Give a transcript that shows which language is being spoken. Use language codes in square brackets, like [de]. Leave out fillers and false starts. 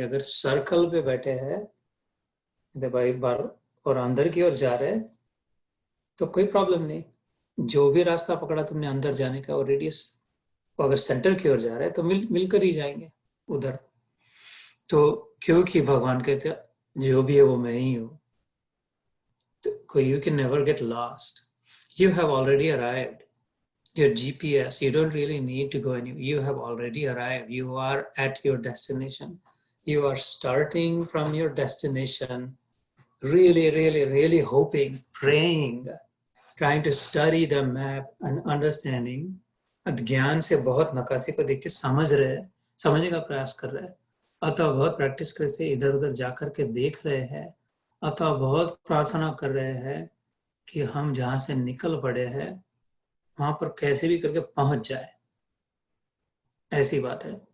[hi] अगर सर्कल पे बैठे हैं भाई बार और अंदर की ओर जा रहे हैं तो कोई प्रॉब्लम नहीं, जो भी रास्ता पकड़ा तुमने अंदर जाने का और रेडियस, अगर सेंटर की ओर जा रहे हैं तो मिलकर ही जाएंगे उधर। तो क्योंकि भगवान कहते हैं जो भी है वो मैं ही हूं, तो [en] You can never get lost, you have already arrived. Your GPS, you don't really need to go anywhere. You have already arrived. You are at your destination. You are starting from your destination, really, really, really hoping, praying, trying to study the map and understanding. [hi] ज्ञान से बहुत नकाशी को देख के समझने का प्रयास कर रहे हैं, अतः बहुत प्रैक्टिस करके इधर उधर जाकर के देख रहे हैं, अतः बहुत प्रार्थना कर रहे हैं कि हम जहां से निकल पड़े हैं वहां पर कैसे भी करके पहुंच जाए, ऐसी बात है।